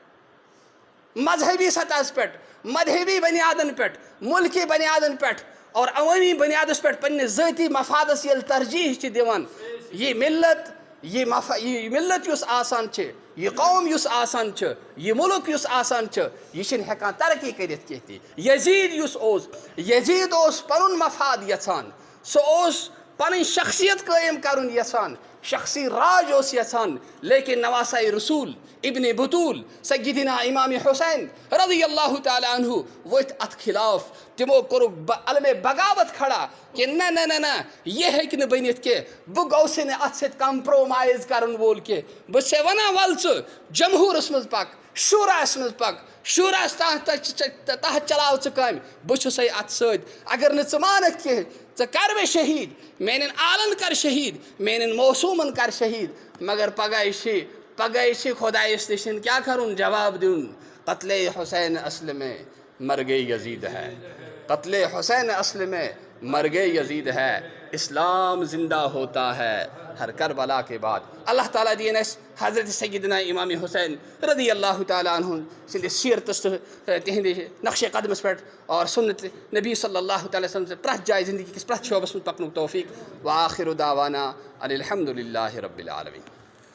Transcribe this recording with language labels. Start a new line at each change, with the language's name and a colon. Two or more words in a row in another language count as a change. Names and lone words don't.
Kashmiri: مذہبی سطحس پٮ۪ٹھ مذہبی بنیادن پٮ۪ٹھ مُلکی بنیادن پٮ۪ٹھ اور عوٲمی بنیادس پٮ۪ٹھ پننِس ذٲتی مفادس ییٚلہِ ترجیح چھِ دِوان یہِ مِلت یُس آسان چھِ یہِ قوم یُس آسان چھُ یہِ مُلک یُس آسان چھُ یہِ چھِنہٕ ہٮ۪کان ترقی کٔرِتھ کینٛہہ تہِ یزیٖد یُس اوس یزیٖد اوس پنُن مفاد یژھان سُہ اوس پنٕنۍ شخصیت قٲیِم کرُن یژھان شخصی راج اوس یژھان لیکن نواساے رسوٗل ابن بطوٗل سیدنا امام حُسین
Arabic: رضی اللہ تعالیٰ عنہ
Kashmiri: ؤتھۍ اتھ خلاف تِمو کوٚرُکھ علمِ بغاوت کھڑا کہ نہ یہِ ہیٚکہِ نہٕ بٔنِتھ کینٛہہ بہٕ گوٚژھُے نہٕ اتھ سۭتۍ کمپرومایز کرن وول کینٛہہ بہٕ چھسے ونان ول ژٕ جمہوٗرس منٛز پک شوٗراہس منٛز پک شوٗراہس تحت چلاو ژٕ کامہِ بہٕ چھُسے اتھ سۭتۍ اگر نہٕ ژٕ مانکھ کینٛہہ ژٕ کر مےٚ شہیٖد میانٮ۪ن آلن کر شہیٖد میانٮ۪ن موسوٗمن کر شہیٖد مگر پگاہ چھِ خۄدایس نِش کیٛاہ کرُن جواب دیُن
Urdu: قتلِ حُسین اصل میں مر گئے یزید ہے قتلِ حُسین اصل میں مر گئے یزید ہے اسلام زندہ ہوتا ہے ہر کربلا کے بعد
Kashmiri: اللہ تعالیٰ دِیِن اَسہِ حضرت سیدنا امام حُسین
Arabic: رضی اللہ تعالیٰ عنہ
Kashmiri: سٕنٛدِس سیرتس تہٕ تِہنٛدِ نقشِ قدمس پٮ۪ٹھ اور سُنت نبی
Arabic: صلی اللہ تعالیٰ وسلم
Kashmiri: سٕنٛز پرٛٮ۪تھ جایہِ زندگی کِس پرٛٮ۪تھ شعبس منٛز پکنُک توفیٖق
Arabic: وآخر دعوانا ان الحمد للہ رب العالمین